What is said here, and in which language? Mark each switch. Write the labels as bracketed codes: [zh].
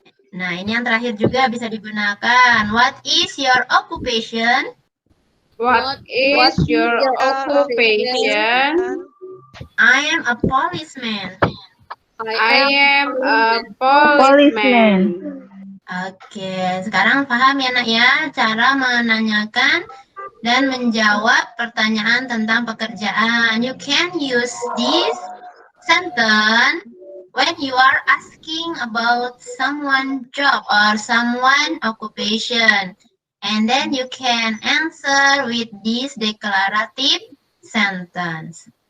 [id] Nah, ini yang terakhir juga bisa digunakan. [en] What is your occupation? What is your occupation? I am a policeman. I am a policeman. [id] Oke, sekarang paham ya nak ya cara menanyakan dan menjawab pertanyaan tentang pekerjaan. [en] You can use this sentence when you are asking about someone's job or someone occupation. And then you can answer with this declarative sentence.